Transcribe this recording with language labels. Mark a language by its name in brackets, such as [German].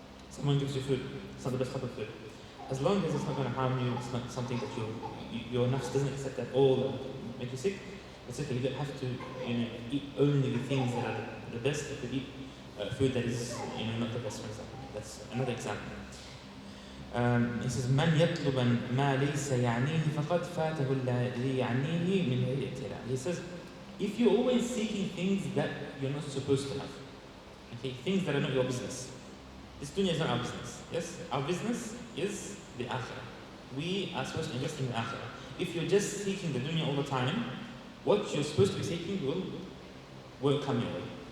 [English] Someone gives you food, it's not the best type of food. As long as it's not going to harm you, it's not something that your nafs doesn't accept at all, make you sick, it's okay. You don't have to eat only the things that are the best. You could eat food that is not the best, for example. That's another example. He says, [Arabic] من يطلب ما ليس يعنيه فقد فاته الذي يعنيه من غير ابتلاء. [English] He says, if you're always seeking things that you're not supposed to have, okay, things that are not your business. This dunya is not our business. Yes, our business is the akhirah. We are supposed to invest in the akhirah. If you're just seeking the dunya all the time, what you're supposed to be seeking won't come your way.